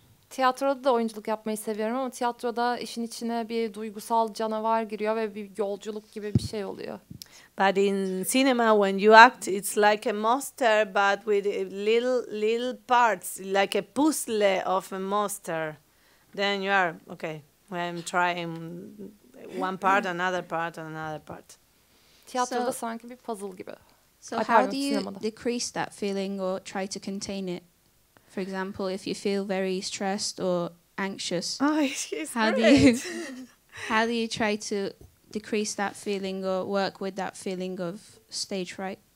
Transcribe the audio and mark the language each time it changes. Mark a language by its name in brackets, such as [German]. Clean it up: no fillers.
[Turkish] Tiyatroda da oyunculuk yapmayı seviyorum ama tiyatroda işin içine bir duygusal canavar giriyor ve bir yolculuk gibi bir şey oluyor. [English] But in cinema, when you act, it's like a monster, but with little parts, like a puzzle of a monster. Then you are, okay, I'm trying one part, another part, another part. [Turkish] Tiyatroda sanki bir puzzle gibi. [English] So how do you decrease that feeling or try to contain it? For example, if you feel very stressed or anxious, how do you try to decrease that feeling or work with that feeling of stage fright?